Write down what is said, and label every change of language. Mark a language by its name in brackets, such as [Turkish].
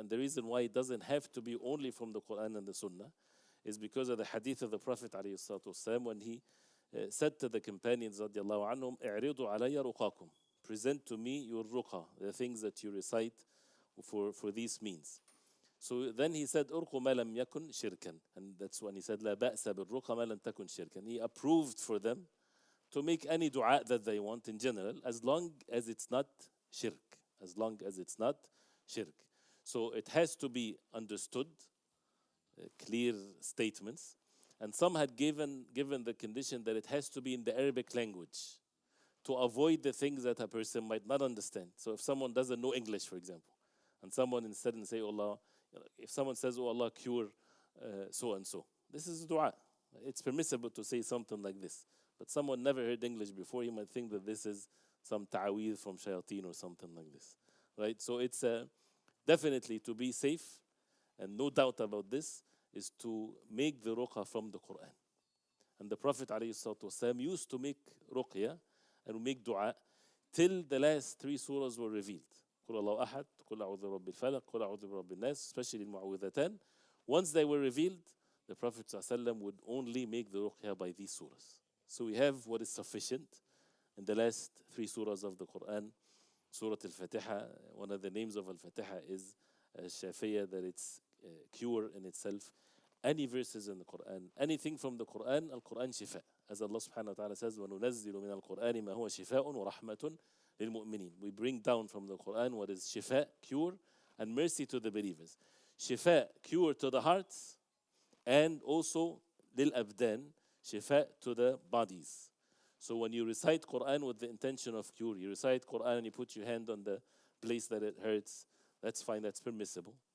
[English] And the reason why it doesn't have to be only from the Qur'an and the Sunnah is because of the hadith of the Prophet ﷺ, when he said to the companions radiallahu anhum, [Arabic] اعرضوا علي رقاكم, [English] present to me your ruqa, the things that you recite for these means. So then he said, [Arabic] أرقوا ما لم يكن شركا, [English] and that's when he said, [Arabic] لا بأس بالرقى ما لم تكن شركا. [English] He approved for them to make any dua that they want in general, as long as it's not shirk. As long as it's not shirk. So it has to be understood, clear statements. And some had given the condition that it has to be in the Arabic language to avoid the things that a person might not understand. So if someone doesn't know English, for example, and someone instead say, Allah, if someone says, oh Allah, cure so and so, this is dua. It's permissible to say something like this. But someone never heard English before, he might think that this is some ta'weed from shayateen or something like this. Right? So it's definitely to be safe, and no doubt about this, is to make the ruqya from the Qur'an. And the Prophet ﷺ used to make ruqya and make dua till the last 3 surahs were revealed. [Arabic] قُلْ اللَّهُ أَحَدْ قُلْ أَعُوذُ بِرَبِّ الْفَلَقِ قُلْ أَعُوذُ بِرَبِّ النَّاسِ, [English] especially in Mu'awwidhatan. Once they were revealed, the Prophet ﷺ would only make the ruqya by these surahs. So we have what is sufficient in the last 3 surahs of the Qur'an. Surah Al-Fatiha, one of the names of Al-Fatiha is Shafiyah, that it's cure in itself. Any verses in the Qur'an, anything from the Qur'an, Al-Qur'an shifa. As Allah subhanahu wa ta'ala says, [Arabic] وَنُنَزِّلُ مِنَ الْقُرْآنِ مَا هُوَ شِفَاءٌ وَرَحْمَةٌ لِلْمُؤْمِنِينَ. [English] We bring down from the Qur'an what is shifa, cure, and mercy to the believers. Shifa, cure to the hearts, and also lil abdan, shifa to the bodies. So when you recite Qur'an with the intention of cure, you recite Qur'an and you put your hand on the place that it hurts, that's fine, that's permissible.